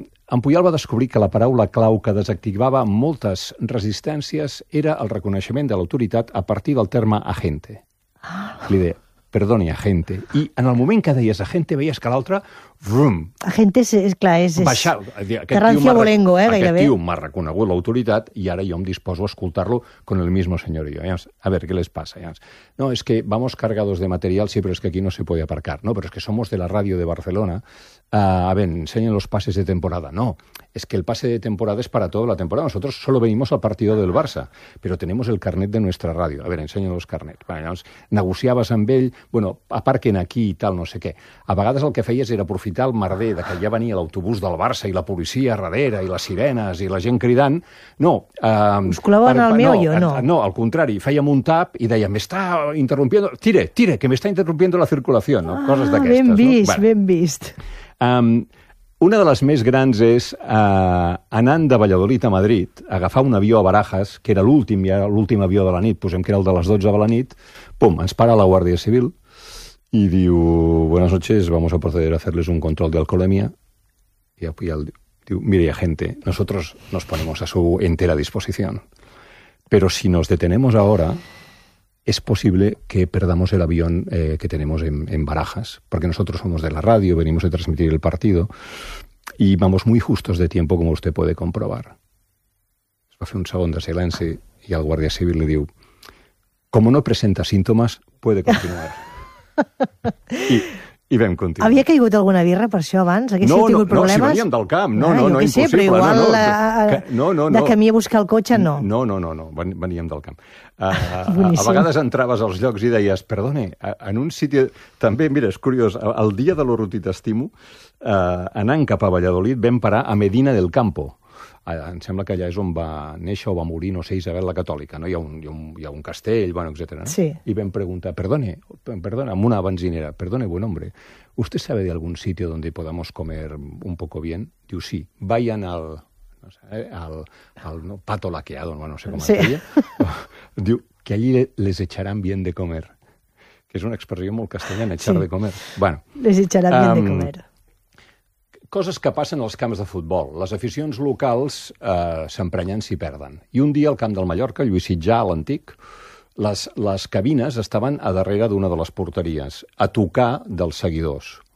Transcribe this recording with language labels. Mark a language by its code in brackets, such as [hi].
[ca] En Puyal va descobrir que la paraula clau que desactivava moltes resistències era el reconeixement de l'autoritat a partir del terme agente. Li deia, perdoni, agente. I en el moment que deies agente, veies que l'altre vroom. Agente, és clar, és... Baixar, Terrancio Bolengo, gairebé. Aquest tio m'ha reconegut l'autoritat i ara jo em disposo a escoltar-lo [es] con el mismo señor y yo. [ca] A ver, què les passa? [es] No, és que vamos cargados de material, sí, però és que aquí no se puede aparcar. [ca] No, però és que somos de la ràdio de Barcelona. [es] A ver, enseñen los pases de temporada. No, es que el pase de temporada es para toda la temporada. Nosotros solo venimos al partido del Barça, pero tenemos el carnet de nuestra ràdio. A ver, enseñen los carnets. [ca] Bueno, llavors, negociaves amb ell, bueno, aparquen aquí i tal, no sé què. A vegades el que feies era aprofitar el merder de que ja venia l'autobús del Barça i la policia darrere i les sirenes i la gent cridant. No. Us col·laven al meu, jo, no? No, al contrari. Fèiem un tap i dèiem, m'està interrompiendo... Tire, tire, que m'està interrompiendo la circulació, no? Coses d'aquestes, ben vist, Bueno, ben vist. Una de les més grans és anant de Valladolid a Madrid, agafar un avió a Barajas, que era l'últim, ja l'últim avió de la nit, posem que era el de les 12 de la nit, pum, ens para la Guàrdia Civil i diu, [es] buenas noches, vamos a proceder a hacerles un control de alcoholemia. [ca] I el diu, [es] mire, agente, nosotros nos ponemos a su entera disposición, pero si nos detenemos ahora... es posible que perdamos el avión que tenemos en Barajas, porque nosotros somos de la radio, venimos a transmitir el partido, y vamos muy justos de tiempo, como usted puede comprobar. Se va a hacer un segundo de silencio y al guardia civil le digo, como no presenta síntomas, puede continuar. [ca] I vam continuar. Havia caigut alguna birra per això abans? Haguéssim no, tingut problemes? No, si veníem del camp. No, ah, no, no, impossible. Sé, però igual no, de camí a buscar el cotxe, no. No, no, no, no, veníem del camp. A vegades entraves als llocs i deies, [es] perdone, en un sitio... [ca] També, mira, és curiós, el dia de l'Oro t'estimo, anant cap a Valladolid, vam parar a Medina del Campo. Em sembla que allà és on va néixer o va morir, no sé, Isabel la Catòlica, no? Hi ha un castell, bueno, etcètera. Sí. I vam preguntar, perdona, amb una benzinera, [es] perdone, buen hombre, ¿usted sabe de algún sitio donde podamos comer un poco bien? [ca] Diu, sí, vayan al, no sé, al no, pato laqueado, no sé com sí. Es deia. Diu, [es] que allí les echarán bien de comer. [ca] Que és una expressió molt castellana, echar sí. De comer. Bueno. [es] Les echarán bien de comer. [ca] Coses que passen als camps de futbol. Les aficions locals s'emprenyen si perden. I un dia al camp del Mallorca, Lluís Sitjà, a l'antic, les cabines estaven a darrere d'una de les porteries, a tocar dels seguidors.